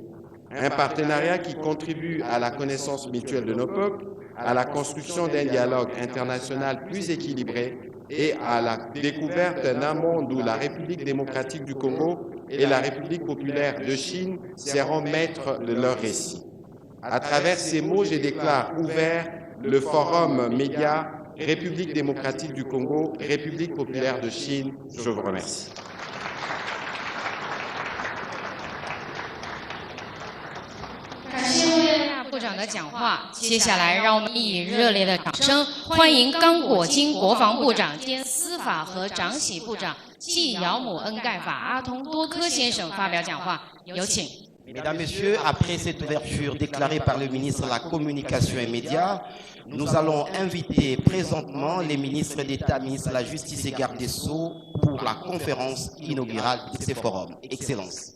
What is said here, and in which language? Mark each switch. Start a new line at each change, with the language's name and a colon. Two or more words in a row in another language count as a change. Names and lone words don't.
French: Un partenariat qui contribue à la connaissance mutuelle de nos peuples, à la construction d'un dialogue international plus équilibré et à la découverte d'un monde où la République démocratique du Congo et la République populaire de Chine seront maîtres de leur récit. À travers ces mots, je déclare ouvert le forum média République démocratique du Congo, République populaire de Chine. Je vous remercie.
Chinese: 部长的讲话，接下来让我们以热烈的掌声欢迎刚果金国防部长兼司法和长喜部长季尧姆恩盖法阿通多科先生发表讲话，有请。
French: Mesdames, Messieurs, après cette ouverture déclarée par le ministre de la Communication et Médias, nous allons inviter présentement les ministres d'État, ministres de la Justice et garde des Sceaux pour la conférence inaugurale de ces forums. Excellence.